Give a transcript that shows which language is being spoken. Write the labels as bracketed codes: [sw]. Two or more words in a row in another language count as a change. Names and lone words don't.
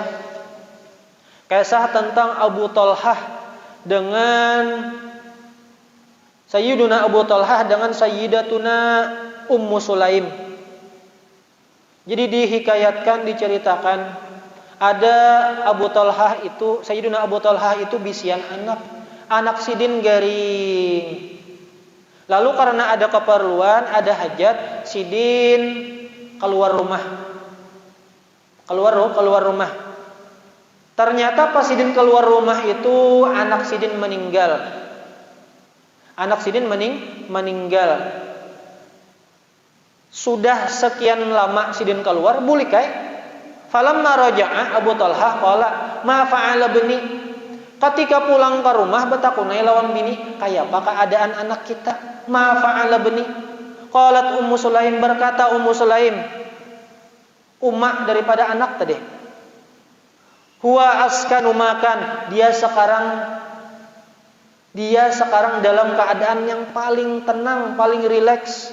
[id] Kisah tentang Abu Talhah dengan Sayyiduna Abu Talhah dengan Sayyidatuna Ummu Sulaim. Jadi dihikayatkan, diceritakan, ada Abu Talhah itu, [bjn] Sayyiduna Abu Talhah itu bisian anak sidin garing. [id] Lalu karena ada keperluan, ada hajat, sidin keluar rumah. Keluar rumah. Ternyata pas sidin keluar rumah itu anak sidin meninggal. Anak sidin meninggal. [bjn] Sudah sekian lama sidin keluar, bulikai. [ar] Falamma raja'a Abu Talhah qala ma fa'ala bini. [bjn] Ketika pulang ke rumah betakunai lawan bini, kayak apa keadaan anak kita? [ar] Ma fa'ala bini. [id] Qalat Ummu Sulaim, berkata Ummu Sulaim, umak daripada anak tadi. [ar] Huwa askanu makan, [id] dia sekarang dalam keadaan yang paling tenang, paling rileks.